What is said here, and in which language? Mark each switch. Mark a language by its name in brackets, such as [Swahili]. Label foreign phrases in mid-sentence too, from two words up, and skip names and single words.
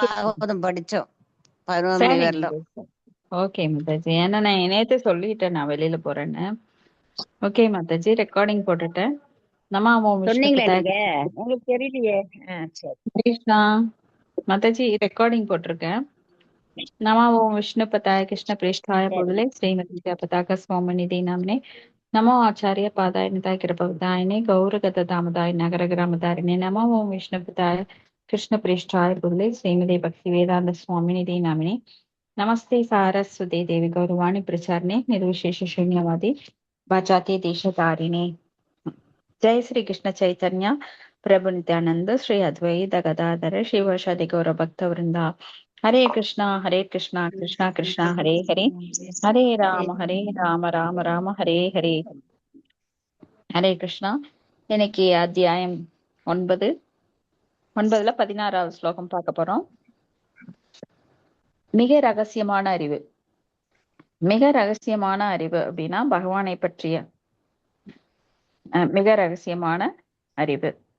[Tamil] பாகவதம் படிச்சோம் 11 மணி சரிங்க வரலும். மாதாஜி. ஓகே மாதாஜி, ஏன்னா நான் நேத்தே சொல்லிட்டேன் நான் வெளியில போறேன்னு. ஓகே மாதாஜி, ரெக்கார்டிங் போட்டுட்டேன். [Sanskrit] नमामो विष्णु [Tamil] சொன்னீங்களா [Sanskrit] பதாய [Tamil] நீங்க? உங்களுக்கு தெரியலையே. சரி. கிருஷ்ணா. மாதாஜி ரெக்கார்டிங் போட்டிருக்கேன். [Sanskrit] नमो विष्णुपताय कृष्णप्रेष्ठाय [Tamil] சரி. [Sanskrit] भूतले श्रीमती पताका स्वामिनिधि नाम्ने नमो आचार्य पादाय निताय कृपवदायिने गौरगतदामदाय नगरग्रामदारिणे नमो विष्णुपताय कृष्णप्रेष्ठाय भूतले श्रीमती भक्तिवेदांत स्वामिनिधि नामिने नमस्ते सारस्वती देवी गौरवाणी प्रचारणे निर्विशेष शून्यवादी वाचाते देशतारिणे जय श्री कृष्ण चैतन्य प्रभु नित्यानंद श्री अद्वैत गदाधर शिवशदि गौर भक्त वृंदा हरे कृष्णा कृष्णा कृष्णा हरे हरे हरे राम राम राम हरे हरे हरे कृष्णा. [Tamil] இன்னைக்கு அத்தியாயம் 9. 9ல 16வது ஸ்லோகம் பார்க்க போறோம். மிக ரகசியமான அறிவு. மிக ரகசியமான அறிவு அப்படின்னா பகவானை பற்றிய மிக ரகசியமான அறிவு.